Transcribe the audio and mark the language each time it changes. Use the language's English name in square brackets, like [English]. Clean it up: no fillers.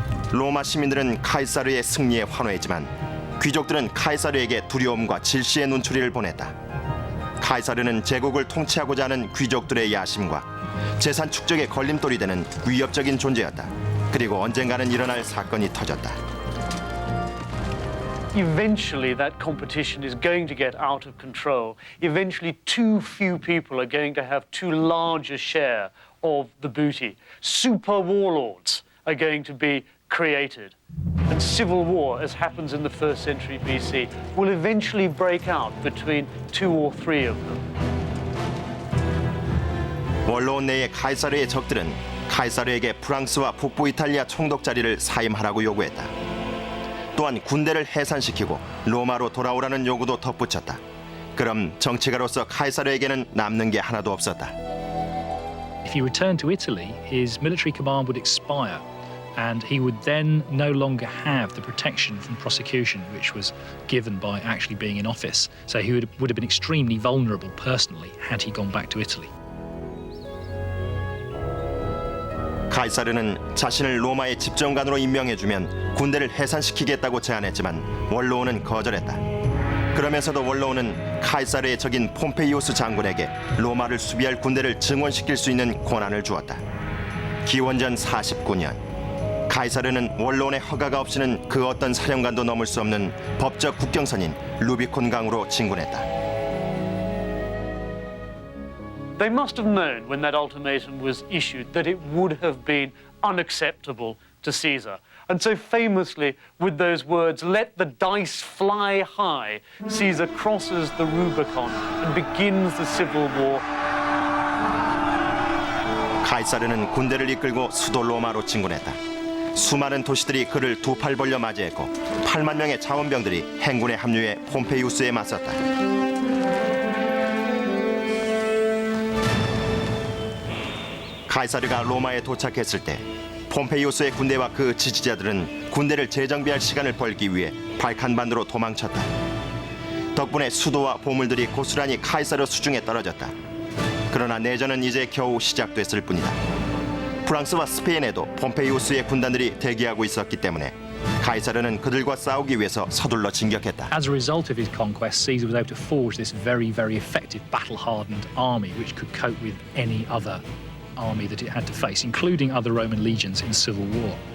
[Korean] 로마 시민들은 카이사르의 승리에 환호했지만 귀족들은 카이사르에게 두려움과 질시의 눈초리를 보냈다. 카이사르는 제국을 통치하고자 하는 귀족들의 야심과 재산 축적의 걸림돌이 되는 위협적인 존재였다. 그리고 언젠가는 일어날 사건이 터졌다. [English] Eventually, that competition is going to get out of control. Eventually, too few people are going to have too large a share of the booty. Super warlords are going to be created. And civil war, as happens in the 1st century BC, will eventually break out between 2 or 3 of them. [Korean] 원로원 내의 카이사르의 적들은 카이사르에게 프랑스와 북부 이탈리아 총독 자리를 사임하라고 요구했다. 또한 군대를 해산시키고 로마로 돌아오라는 요구도 덧붙였다. 그럼 정치가로서 카이사르에게는 남는 게 하나도 없었다. [English] If he returned to Italy, his military command would expire, and he would then no longer have the protection from prosecution which was given by actually being in office. So he would have been extremely vulnerable personally had he gone back to Italy. [Korean] 카이사르는 자신을 로마의 집정관으로 임명해주면 군대를 해산시키겠다고 제안했지만 원로원은 거절했다. 그러면서도 원로원은 카이사르의 적인 폼페이우스 장군에게 로마를 수비할 군대를 증원시킬 수 있는 권한을 주었다. 기원전 49년 카이사르는 원로원의 허가가 없이는 그 어떤 사령관도 넘을 수 없는 법적 국경선인 루비콘 강으로 진군했다. [English] They must have known when that ultimatum was issued that it would have been unacceptable to Caesar. And so famously, with those words, "Let the dice fly high," Caesar crosses the Rubicon and begins the civil war. [Korean] 카이사르는 군대를 이끌고 수도 로마로 진군했다. 수많은 도시들이 그를 두 팔 벌려 맞이했고 8만 명의 자원병들이 행군에 합류해 폼페이우스에 맞섰다. 카이사르가 로마에 도착했을 때 폼페이우스의 군대와 그 지지자들은 군대를 재정비할 시간을 벌기 위해 발칸반도로 도망쳤다. 덕분에 수도와 보물들이 고스란히 카이사르 수중에 떨어졌다. 그러나 내전은 이제 겨우 시작됐을 뿐이다. 프랑스와 스페인에도 폼페이우스의 군단들이 대기하고 있었기 때문에 카이사르는 그들과 싸우기 위해서 서둘러 진격했다. [English] As a result of his conquest, Caesar was able to forge this very, very effective battle-hardened army which could cope with any other army that it had to face, including other Roman legions in civil war.